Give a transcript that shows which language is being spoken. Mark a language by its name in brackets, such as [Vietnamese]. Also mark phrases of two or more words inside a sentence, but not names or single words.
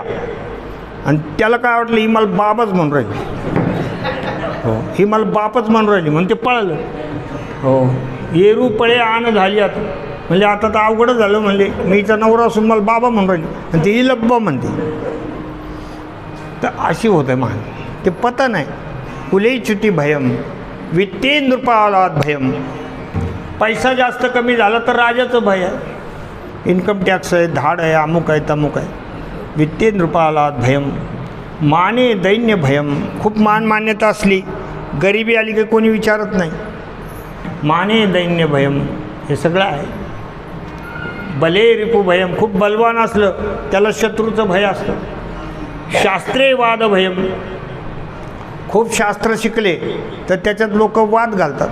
[Marathi] आणि त्याला काय वाटलं, ही मला बाबाच म्हणून राहिली. हो, ही मला बापच म्हणून राहिली म्हणून ते पळालं. हो, येरूपळे आण झाली. आता म्हणजे आता तर अवघडच झालं. म्हणले मी हिचा नवरा असून मला बाबा म्हणून राहिली आणि ती इलब्बा म्हणते. तर अशी होत आहे मान. ते पतन आहे. [Sanskrit] कुलेच्युती भयम वित्ते नृपालात भयम. [Marathi] पैसा जास्त कमी झाला तर राजाचं भय आहे. [English] income tax [Marathi] आहे, धाड आहे, अमुक आहे, तमुक आहे. [Sanskrit] वित्ते नृपालात भयम माने दैन्य भयम. [Marathi] खूप मान मान्यता असली, गरिबी आली की कोणी विचारत नाही. [Sanskrit] माने दैन्य भयम [Marathi] हे सगळं आहे. [Sanskrit] बले रिपू भयम. [Marathi] खूप बलवान असलं त्याला शत्रूचं भय असतं. [Sanskrit] शास्त्रे वाद भयम. [Marathi] खूप शास्त्र शिकले तर त्याच्यात लोक वाद घालतात.